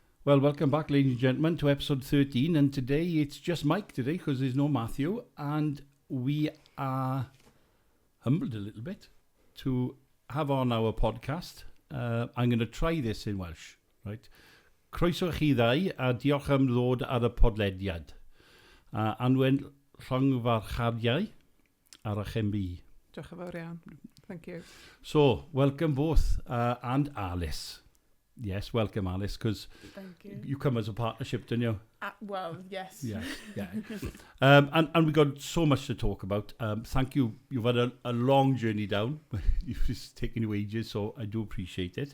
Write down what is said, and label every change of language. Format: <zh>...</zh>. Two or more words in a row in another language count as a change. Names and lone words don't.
<en>Well, welcome back, ladies and gentlemen, to episode 13. And today, it's just Mike today, because there's no Matthew. And we are humbled a little bit to have on our podcast. I'm going to try this in Welsh, right?</en> <cy>Croeso chi ddau, a diolch am ddod ar y podlediad. Anwen llongfarchadiau ar eich MBE. Diolch yn fawr iawn.</cy> <en>Thank you. So, welcome both, and Alice. Yes, welcome, Alice, because you come as a partnership, don't you? Well, yes. Yeah. And we got so much to talk about. Thank you. You've had a long journey down. It's taken you ages, so I do appreciate it.</en>